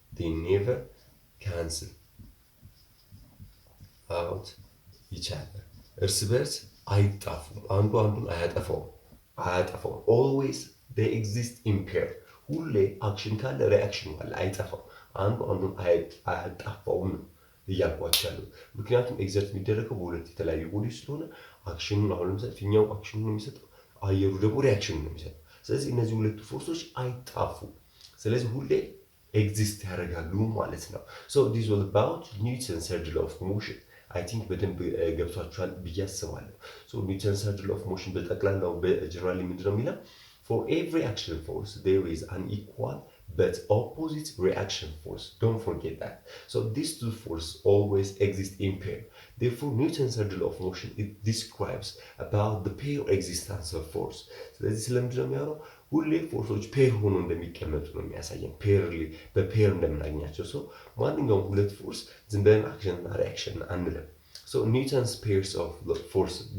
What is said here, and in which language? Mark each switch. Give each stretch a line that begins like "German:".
English: they never cancel out each other።
Amharic: እርስ በርስ አይጣፉም። አንዱ አንዱን አያጠፋውም።
English: always they exist in pair።
Amharic: ሁሌ አክሽን ካለ ሪአክሽን ካለ አይጠፋም። አንዱ አንዱን አያጣፋውም እያልኳቸው ያለው። ምክንያቱም ኤግዘርት የሚደረገው በሁለት የተለያዩ ቦዲ ስለሆነ አክሽኑን አሁን ለምሳሌ ፊኛው አክሽኑን ነው የሚሰጠው፣ አየሩ ደግሞ ሪአክሽኑን ነው የሚሰጠው። ስለዚህ እነዚህ ሁለቱ ፎርሶች አይጣፉም። ስለዚህ ሁሌ ኤግዚስት ያደርጋሉ ማለት ነው።
English: so this was about Newton's third law of motion። I think
Amharic: በደንብ ገብቷችኋል ብዬ አስባለሁ። so Newton's third law of motion በጠቅላላው በጀነራሊ ምንድነው የሚለው?
English: For every action force, there is an equal but opposite reaction force. Don't forget that. So these two forces always exist in pair. Therefore, Newton's third law of motion, it describes about the pair existence of force.
Amharic: ስለዚህ ስለምንድነው የሚያወራው? ሁሌ ፎርሶች ፔር ሆኖ እንደሚቀመጡ ነው የሚያሳየን። በፔር እንደምናገኛቸው። so ማንኛውም ሁለት ፎርስ ዝም ብለን አክሽን እና ሪአክሽን አንልም።
English: so Newton's pairs of force